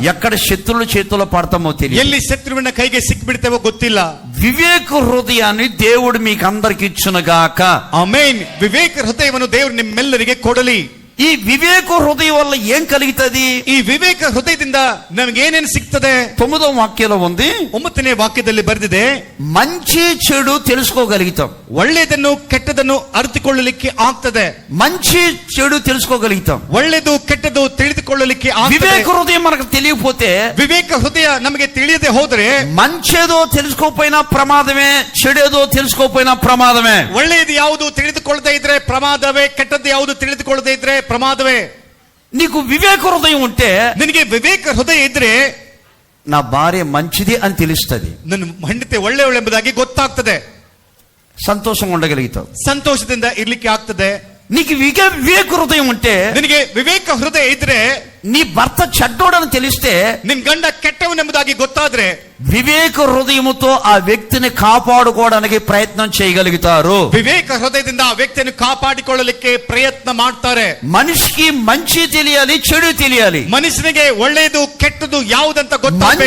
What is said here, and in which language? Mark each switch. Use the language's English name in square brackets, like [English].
[Telugu] ఎక్కడ శత్రువుల చేతిలో పడతామో తెలియదు. [Kannada] ಎಲ್ಲಿ ಶತ್ರುವಿನ ಕೈಗೆ ಸಿಕ್ ಬಿಡ್ತೇವೋ ಗೊತ್ತಿಲ್ಲ. [Telugu] వివేక హృదయాన్ని దేవుడు మీకు అందరికి ఇచ్చునుగాక. [Kannada] ಆಮೇನ್. ವಿವೇಕ ಹೃದಯವನ್ನು ದೇವರು ನಿಮ್ಮೆಲ್ಲರಿಗೆ ಕೊಡಲಿ. [Telugu] ఈ వివేక హృదయం వల్ల ఏం కలుగుతుంది? [Kannada] ಈ ವಿವೇಕ ಹೃದಯದಿಂದ ನಮಗೆ ಏನೇನು ಸಿಗ್ತದೆ? [Telugu] 9వ వాక్యంలో ఉంది, [Kannada] 9ನೇ ವಾಕ್ಯದಲ್ಲಿ ಬರೆದಿದೆ, [Telugu] మంచి చెడు తెలుసుకోగలుగుతాం. [Kannada] ಒಳ್ಳೆಯದನ್ನು ಕೆಟ್ಟದನ್ನು ಅರಿತುಕೊಳ್ಳಲಿಕ್ಕೆ ಆಗ್ತದೆ. [Telugu] మంచి చెడు తెలుసుకోగలుగుతాం. [Kannada] ಒಳ್ಳೆಯದು ಕೆಟ್ಟದ್ದು ತಿಳಿದುಕೊಳ್ಳಲಿಕ್ಕೆ [Telugu] వివేక [Kannada] ಆಗ್ತದೆ. [Telugu] హృదయం మనకు తెలియకపోతే, [Kannada] ವಿವೇಕ ಹೃದಯ ನಮಗೆ ತಿಳಿಯದೆ ಹೋದ್ರೆ [Telugu] మంచేదో తెలుసుకోకపోయినా ప్రమాదమే, చెడేదో తెలుసుకోకపోయినా ప్రమాదమే. [Kannada] ಒಳ್ಳೆಯದು ಯಾವುದು ತಿಳಿದುಕೊಳ್ಳದೆ ಇದ್ರೆ ಪ್ರಮಾದವೇ, ಕೆಟ್ಟದ್ದು ಯಾವುದು ತಿಳಿದುಕೊಳ್ಳದೆ ಇದ್ರೆ ಪ್ರಮಾದವೇ. [Telugu] నీకు వివేక హృదయం ఉంటే, [Kannada] ನಿನಗೆ ವಿವೇಕ ಹೃದಯ ಇದ್ರೆ [Telugu] నా భార్య మంచిది అని తెలుస్తుంది, [Kannada] ನನ್ನ ಹೆಂಡತಿ ಒಳ್ಳೆಯವಳೆಂಬುದಾಗಿ ಗೊತ್ತಾಗ್ತದೆ, [Telugu] సంతోషంగా ఉండగలుగుతావు. [Kannada] ಸಂತೋಷದಿಂದ ಇರ್ಲಿಕ್ಕೆ ಆಗ್ತದೆ. [Telugu] నీకు వివేక హృదయం ఉంటే, [Kannada] ನಿನಗೆ ವಿವೇಕ ಹೃದಯ ಇದ್ರೆ, [Telugu] నీ భర్త చెడ్డోడని తెలిస్తే, [Kannada] ನಿನ್ ಗಂಡ ಕೆಟ್ಟವನೆಂಬುದಾಗಿ ಗೊತ್ತಾದ್ರೆ [Telugu] వివేక హృదయముతో ఆ వ్యక్తిని కాపాడుకోవడానికి ప్రయత్నం చేయగలుగుతారు. [Kannada] ವಿವೇಕ ಹೃದಯದಿಂದ ಆ ವ್ಯಕ್ತಿಯನ್ನು ಕಾಪಾಡಿಕೊಳ್ಳಲಿಕ್ಕೆ ಪ್ರಯತ್ನ ಮಾಡ್ತಾರೆ. [Telugu] మనిషికి మంచి తెలియాలి, చెడు తెలియాలి. [Kannada] ಮನುಷ್ಯನಿಗೆ ಒಳ್ಳೆಯದು ಕೆಟ್ಟದ್ದು ಯಾವುದಂತ ಗೊತ್ತಾಗಬೇಕು.